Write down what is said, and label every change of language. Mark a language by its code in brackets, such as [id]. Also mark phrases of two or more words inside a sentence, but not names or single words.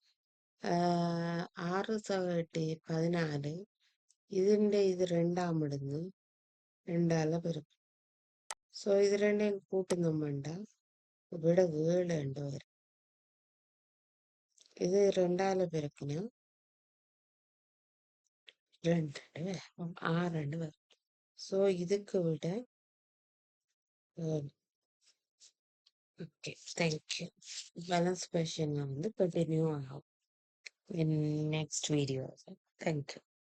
[ta] 6 8 14. [ml] ഇതിന്റെ ഇത് [ta] 2ஆம் மடங்கு 2ஆல பெருக்கும். ஸோ இது ரெண்டையும் கூட்டுனோம்டா ഇവിടെ 7 வரும். இது 2ஆல பெருக்கினா 2 வரும். 6 வரும். ஸோ இதுக்கு விட [en] okay thank you. balance question [ta] வந்து கண்டினியூ ஆகும் [en] in next video. Thank you.